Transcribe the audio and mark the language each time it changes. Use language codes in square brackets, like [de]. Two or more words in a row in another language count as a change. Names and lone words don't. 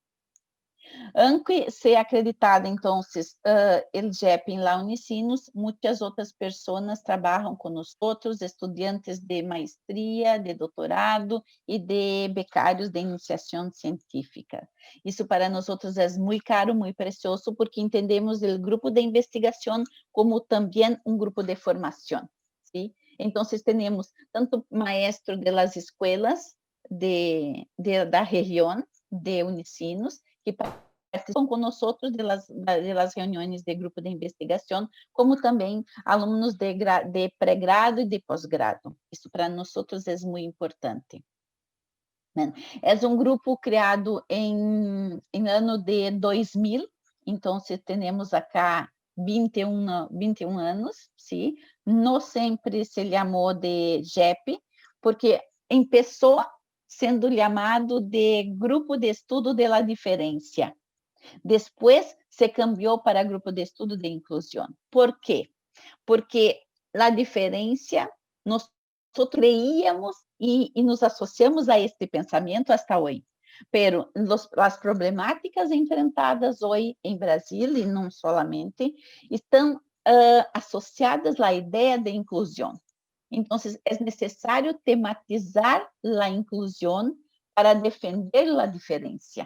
[es] Aunque se acreditado, [pt] então, o GEP em la Unicinos, muitas outras pessoas trabalham com nós, estudantes de maestria, de doutorado e de becários de iniciação científica. Isso para nós é muito caro, muito precioso, porque entendemos o grupo de investigação como também um grupo de formação. ¿Sí? Então, temos tanto maestros de las escolas da região de Unicinos, que participam com nós de las reuniões de grupo de investigação, como também alunos de pré-grado e de pós-grado. Isso para nós é muito importante. É um grupo criado em ano de 2000, então temos acá 21 anos, sim? Não sempre se chamou de GEP, porque [es] empezó siendo llamado [pt] de Grupo de Estudo de la Diferencia. [es] Después se cambió para Grupo de Estudo de Inclusión. ¿Por qué? Porque la diferencia, nosotros creíamos y nos asociamos a este pensamiento hasta hoy. [pt] Pero as problemáticas enfrentadas hoje em Brasil, e não solamente, estão associadas à ideia de inclusão. Então, é necessário tematizar a inclusão para defender a diferença.